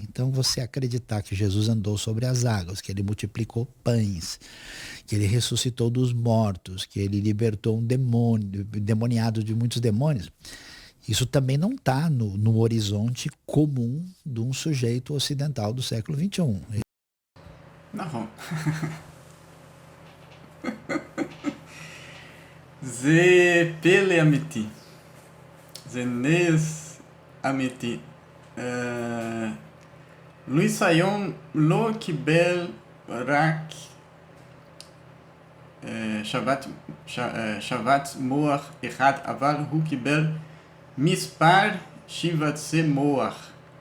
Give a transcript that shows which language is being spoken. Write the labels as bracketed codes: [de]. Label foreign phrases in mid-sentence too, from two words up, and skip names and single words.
[pt] Então você acreditar que Jesus andou sobre as águas, que ele multiplicou pães, que ele ressuscitou dos mortos, que ele libertou um demônio, demoniado de muitos demônios, isso também não está no horizonte comum de um sujeito ocidental do século XXI. [he] נכון. זה פלא אמיתי, זה נס אמיתי. לואיס סיון לא קיבל רק שבץ מוח אחד, אבל הוא קיבל מספר שבצי מוח.